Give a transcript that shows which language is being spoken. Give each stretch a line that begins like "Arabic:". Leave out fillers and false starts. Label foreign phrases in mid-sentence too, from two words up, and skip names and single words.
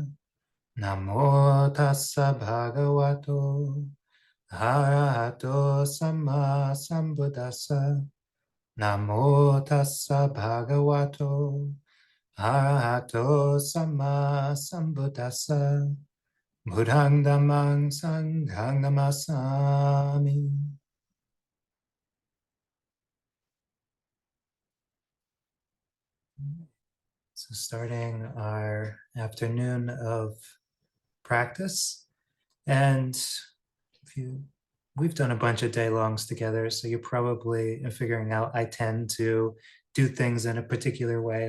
Pali: Namo tassa bhagavato arahato samma sambuddhassa. Namo tassa bhagavato arahato samma sambuddhassa. Buddhang dhammang sanghang namasami.
English: So starting our afternoon of practice, and if you, we've done a bunch of day longs together, so you're probably figuring out I tend to do things in a particular way.